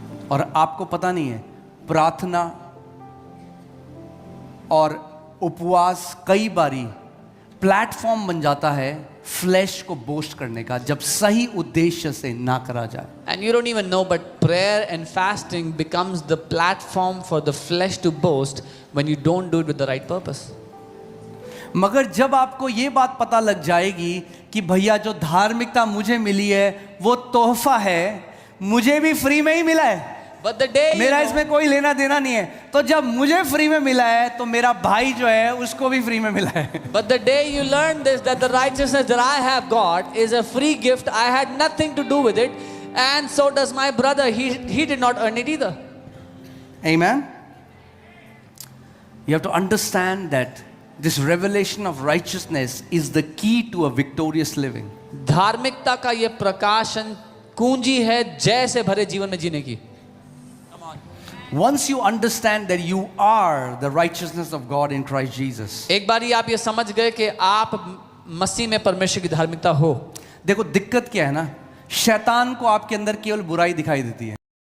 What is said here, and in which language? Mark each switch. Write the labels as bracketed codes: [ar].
[hi] और आपको पता नहीं है प्रार्थना और उपवास कई बारी प्लेटफॉर्म बन जाता है फ्लैश को बोस्ट करने का, जब सही उद्देश्य से ना करा जाए. [en] And you don't even know, but prayer and fasting becomes the platform for the flesh to boast when you don't do it with the right purpose. [hi] मगर जब आपको ये बात पता लग जाएगी कि भैया जो धार्मिकता मुझे मिली है वो तोहफा है, मुझे भी फ्री में ही मिला है, [en] But the day you [hi] मेरा [en] know, [hi] इसमें कोई लेना देना नहीं है, तो जब मुझे फ्री में मिला है तो मेरा भाई जो है उसको भी फ्री में मिला है. [en] but the day you learn this, that the righteousness that I have got is a free gift, I had nothing to do with it, and so does my brother. He did not earn it either. Amen. You have to understand that this revelation of righteousness is the key to a victorious living. [hi] धार्मिकता का ये प्रकाशन कुंजी है जय से भरे जीवन में जीने की. [en] Once you understand that you are the righteousness of God in Christ Jesus. [hi] एक बारी आप ये समझ गए कि आप मसीह में परमेश्वर की धार्मिकता हो. देखो दिक्कत क्या है ना, शैतान को आपके अंदर केवल बुराई दिखाई देती है.